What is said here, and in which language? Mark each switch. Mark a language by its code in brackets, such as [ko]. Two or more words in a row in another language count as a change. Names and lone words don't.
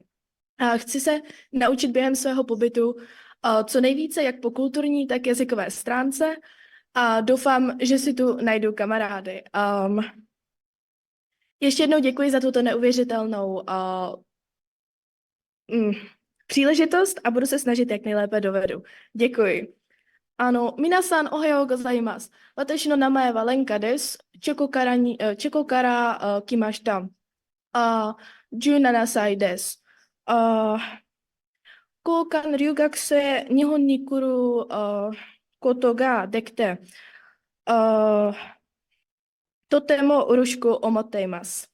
[cs] Chci se naučit během svého pobytu co nejvíce, jak po kulturní, tak jazykové stránce a doufám, že si tu najdu kamarády. Ještě jednou děkuji za tuto neuvěřitelnou příležitost a budu se snažit, jak nejlépe dovedu. Děkuji. [ja] 皆さん おはようございます。 私 の 名前 は Lenka です. Cheko から 来ました. 17歳です。交換留学生、日本に来ることができて、とても嬉しく思っています。